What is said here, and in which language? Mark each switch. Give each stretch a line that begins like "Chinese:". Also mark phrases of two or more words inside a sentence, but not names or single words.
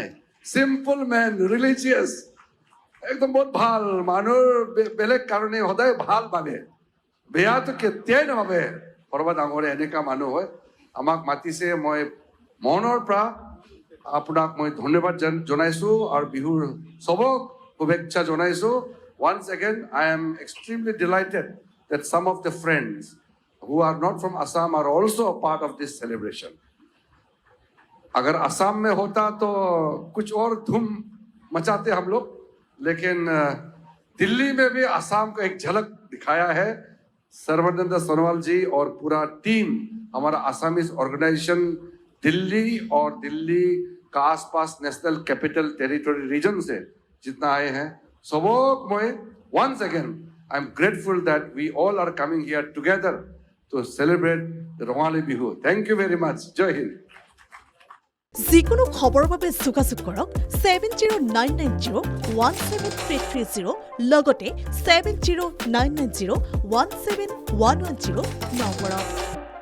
English: simple man,
Assamese: ৰিলিজিয়াছ, একদম বহুত ভাল মানুহৰ বেলেগ কাৰণে সদায় ভাল ভাবে, বেয়াটো কেতিয়াই নাভাবে। সৰ্বা ডাঙৰীয়া এনেকুৱা মানুহ হয়। আমাক মাতিছে, মই মনৰ পৰা আপোনাক মই ধন্যবাদ জনাইছোঁ আৰু বিহুৰ চবক শুভেচ্ছা জনাইছোঁ।
English: Once again, I am extremely delighted that some of the friends who are not from Assam are also a part of this celebration.
Hindi: अगर असम में होता तो कुछ और धूम मचाते हम लोग, लेकिन दिल्ली में भी असम का एक झलक दिखाया है सर्बानंद सोनोवाल जी और पूरा टीम हमारा
English: Assamese organization
Hindi: दिल्ली और दिल्ली का आसपास
English: National Capital Territory Region
Hindi: से जितना आए हैं सबक मैं
English: once again I am grateful that we all are coming here together to celebrate the Rongali Bihu. Thank you very much.
Hindi: जय हिंद.
Assamese: যিকোনো খবৰৰ বাবে যোগাযোগ কৰক 7099017330 লগতে 7099017110 নম্বৰত।